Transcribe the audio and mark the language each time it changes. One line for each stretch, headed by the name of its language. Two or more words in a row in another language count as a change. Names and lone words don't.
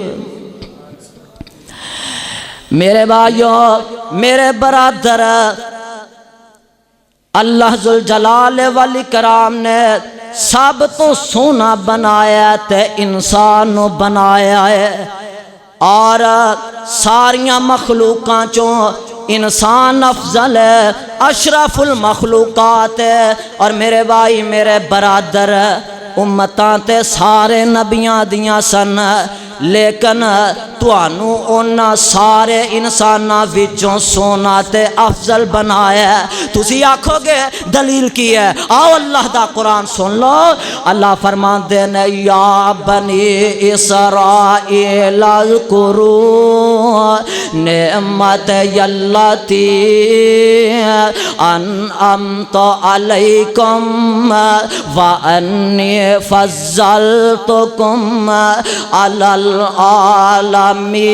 Punjabi: میرے بھائیوں میرے برادر اللہ ذوالجلال والاکرام نے سب تو سونا بنایا تے انسان نو بنایا ہے، اور ساریاں مخلوقاں چوں انسان افضل ہے، اشرف المخلوقات ہے۔ اور میرے بھائی میرے برادر، امتاں تے سارے نبیاں دیاں سن، لیکن توانو اونا سارے انساناں وچوں سونا تے افضل بنایا ہے۔ تسی آکھو گے دلیل کی ہے؟ آؤ اللہ دا قرآن سن لو۔ اللہ فرماندے نے
Arabic: یا بنی اسرائیل اذکروا نعمت یلتی انعمت علیکم وانی فضلتکم علی العالمین۔